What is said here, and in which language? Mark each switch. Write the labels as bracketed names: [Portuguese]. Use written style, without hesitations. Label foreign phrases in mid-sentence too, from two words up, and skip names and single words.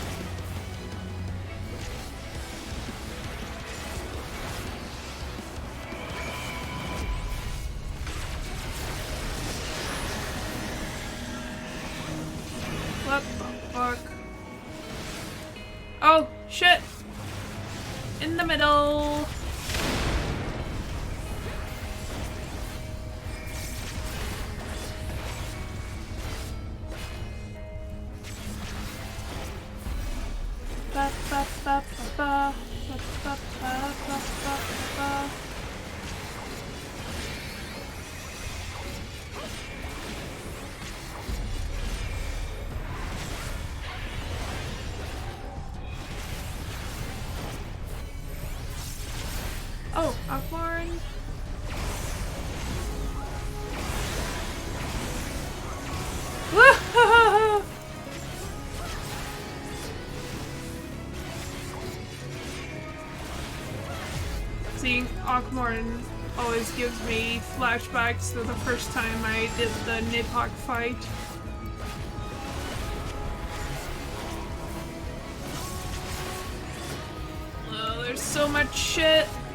[English] What the fuck? Oh, shit! In the middle! Ba, ba, ba, ba, ba, ba, ba, ba, ba, ba, ba. Oh, Akmarin. Woo-ha-ha-ha! Seeing Akmarin always gives me flashbacks to the first time I did the Nidhogg fight. Oh, there's so much shit.